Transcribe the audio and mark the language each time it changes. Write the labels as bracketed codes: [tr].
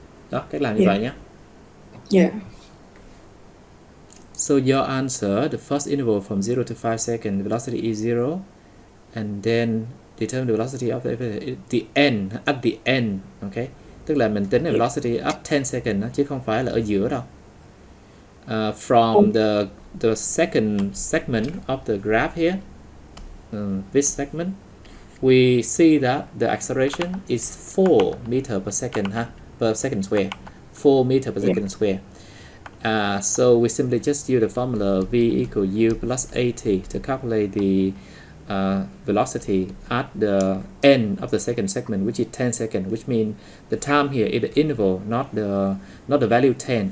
[vi] Đó, cách làm như vậy nhé. [en] Yeah. So your answer, the first interval from 0 to 5 seconds, velocity is 0, and then determine the velocity of the end, at the end, okay? [vi] Tức là mình tính là velocity up 10 seconds chứ không phải là ở giữa đâu. [en] From the second segment of the graph here, this segment, we see that the acceleration is 4 meter per second, per second square, 4 meter per second square. So we simply just use the formula v equal u plus at to calculate the velocity at the end of the second segment, which is 10 seconds, which means the time here is the interval, not the value 10.